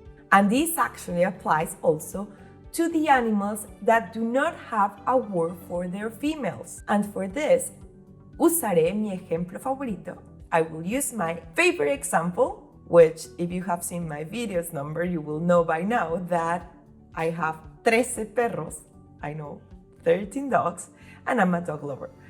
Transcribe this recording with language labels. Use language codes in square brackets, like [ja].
[en] And this actually applies also to the animals that do not have a word for their females. And for this, [es] usaré mi ejemplo favorito. [en] I will use my favorite example, which if you have seen my videos number, you will know by now that I have 13 perros, I know, 13 dogs, and I'm a dog lover.